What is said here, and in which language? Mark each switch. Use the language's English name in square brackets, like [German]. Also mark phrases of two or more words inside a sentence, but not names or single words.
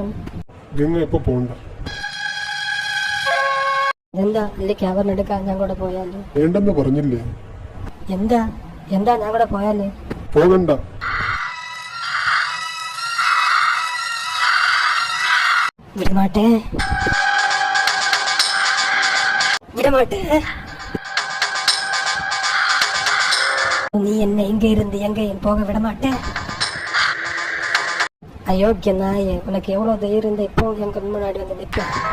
[Malayalam] ഗംഗ ഇപ്പൊ പോണ്ട. എന്താ അല്ലേക്ക് ആഭരണം എടുക്കാൻ ഞാൻ കൂടെ പോയാല്? വേണ്ടെന്ന് പറഞ്ഞില്ലേ? എന്താ എന്താ ഞാൻ കൂടെ പോയാല്? പോകണ്ട. [Tamil] വിടമാട്ടെ, விடமாட்டே. நீ என்ன இங்க இருந்து எங்கேயும் போக விட மாட்டேன். அயோக்கிய நாயே, உனக்கு எவ்வளவு தைரியம் இருந்தா இப்போ எங்க முன்னாடி வந்து நிற்கும்.